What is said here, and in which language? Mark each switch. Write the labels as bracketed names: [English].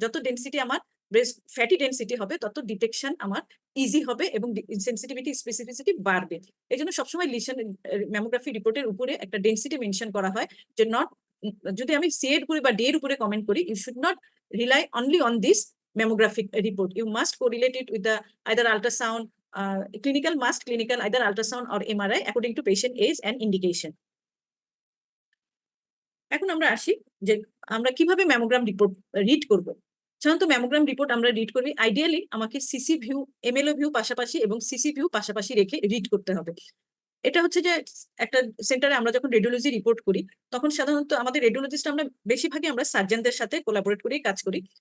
[Bangla] যত ডেন্সিটি আমার breast fatty density হবে তত ডিটেকশন আমার ইজি হবে এবং সেন্সিটিভিটি স্পেসিফিসিটি বাড়বে। এই জন্য সবসময় লিশন ম্যামোগ্রাফি রিপোর্টের উপরে একটা ডেন্সিটি মেনশন করা হয় যে নট, যদি আমি সি এর উপরে বা ডি এর উপরে কমেন্ট করি, [English] You should not rely only on this mammographic report. You must correlate it with the either ultrasound, clinical, either ultrasound or MRI according to patient age and indication. [Bangla] এখন আমরা আসি যে আমরা কিভাবে ম্যামোগ্রাম রিপোর্ট রিড করব। সাধারণত mammogram report আমরা read করবি, আইডিয়ালি আমাকে সিসি ভিউ, এমএলও ভিউ পাশাপাশি এবং সিসি ভিউ পাশাপাশি রেখে রিড করতে হবে। এটা হচ্ছে যে একটা সেন্টারে আমরা যখন রেডিওলজি রিপোর্ট করি, তখন সাধারণত আমাদের রেডিওলজিস্ট আমরা বেশিরভাগই আমরা সার্জনদের সাথে কোলাবোরেট করেই কাজ করি।